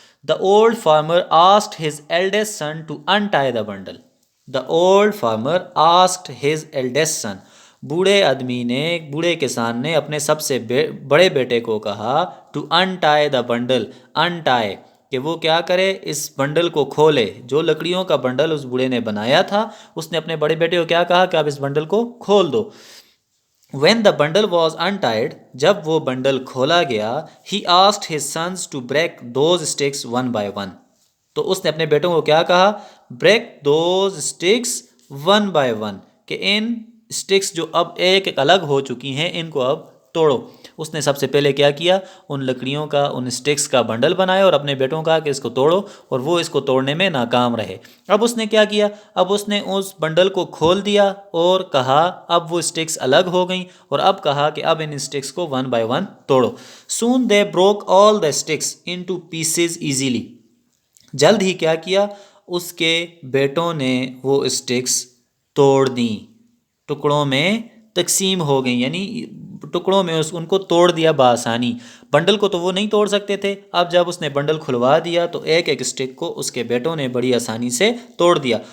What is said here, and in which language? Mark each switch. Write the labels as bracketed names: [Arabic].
[English] The old farmer asked his eldest son to untie the bundle. The old farmer asked his eldest son. [Urdu] بوڑھے کسان نے اپنے سب سے بڑے بیٹے کو کہا [English] To untie the bundle. [Urdu] انٹائی کہ وہ کیا کرے، اس بنڈل کو کھولے. جو لکڑیوں کا بنڈل اس بوڑھے نے بنایا تھا، اس نے اپنے بڑے بیٹے کو کیا کہا کہ آپ اس بنڈل کو کھول دو. [English] When the bundle was untied, [Urdu] جب وہ بنڈل کھولا گیا, [English] he asked his sons to break those sticks one by one. [Urdu] تو اس نے اپنے بیٹوں کو کیا کہا، [English] break those sticks one by one، [Urdu] کہ ان sticks جو اب ایک ایک الگ ہو چکی ہیں ان کو اب توڑو. اس نے سب سے پہلے کیا کیا، ان لکڑیوں کا، ان سٹکس کا بنڈل بنایا اور اپنے بیٹوں کا کہ اس کو توڑو، اور وہ اس کو توڑنے میں ناکام رہے. اب اس نے کیا کیا، اب اس نے اس بنڈل کو کھول دیا اور کہا اب وہ سٹکس الگ ہو گئیں، اور اب کہا کہ اب ان سٹکس کو [English] one by one [Urdu] توڑو. [English] Soon they broke all the sticks into pieces easily. [Urdu] جلد ہی کیا کیا، اس کے بیٹوں نے وہ سٹکس توڑ دیں، ٹکڑوں میں تقسیم ہو گئیں، یعنی ٹکڑوں میں ان کو توڑ دیا بآسانی. بنڈل کو تو وہ نہیں توڑ سکتے تھے، اب جب اس نے بنڈل کھلوا دیا تو ایک ایک سٹک کو اس کے بیٹوں نے بڑی آسانی سے توڑ دیا.